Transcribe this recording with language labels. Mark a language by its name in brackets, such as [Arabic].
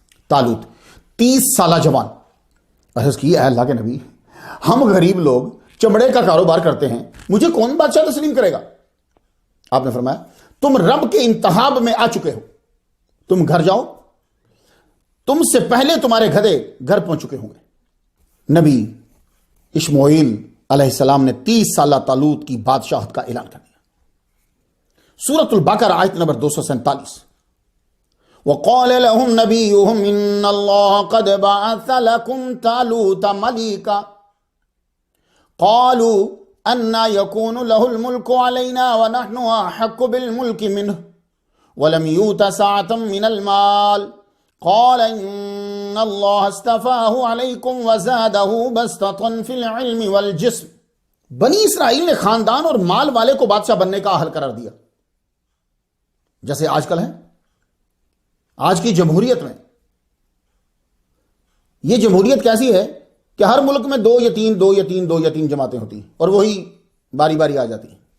[Urdu] طالوت 30 سالہ جوان. عرض کی اے اللہ کے نبی، ہم غریب لوگ چمڑے کا کاروبار کرتے ہیں، مجھے کون بادشاہ تسلیم کرے گا؟ آپ نے فرمایا تم رب کے انتخاب میں آ چکے ہو، تم گھر جاؤ، تم سے پہلے تمہارے گدھے گھر پہنچ چکے ہوں گے. نبی اشمعیل علیہ السلام نے 30 سالہ طالوت کی بادشاہت کا اعلان کر دیا. سورۃ البقرہ آیت نمبر 247. [Arabic] وقال لهم نبيهم ان الله قد بعث لكم طالوت ملكا قالوا ان يكون له الملك علينا ونحن احق بالملك منه ولم يؤت سعة من المال قال ان الله اصطفاه عليكم وزاده بسطة في العلم والجسم. [Urdu] بنی اسرائیل نے خاندان اور مال والے کو بادشاہ بننے کا اہل قرار دیا، جیسے آج کل ہے. آج کی جمہوریت میں یہ جمہوریت کیسی ہے کہ ہر ملک میں 2 یا 3 جماعتیں ہوتی ہیں اور وہی باری باری آ جاتی ہیں.